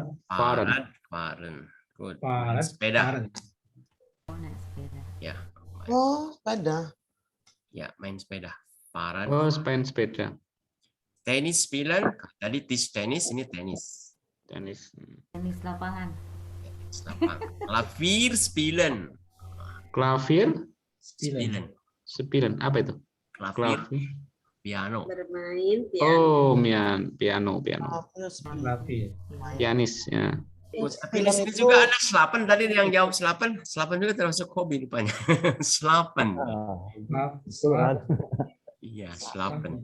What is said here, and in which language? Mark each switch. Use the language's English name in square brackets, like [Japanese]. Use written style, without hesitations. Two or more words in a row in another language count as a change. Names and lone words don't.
[English] Good. [German] Fahrrad. [Indonesian] Sepeda. Ya. Oh, sepeda. Ya, main sepeda. Fahrrad. Oh, main sepeda. [German] Tenis spielen. [Indonesian] Tadi tenis, ini tenis. Tenis lapangan. [German] Klavier spielen. Spielen. [Indonesian] Apa itu? [German] Klavier. Piano. [Indonesian] Bermain piano. Oh, piano. Pianis, ya. Tapi di sini juga ada selapan. Tadi yang jawab selapan juga termasuk hobi rupanya. Selapan. Iya, selapan.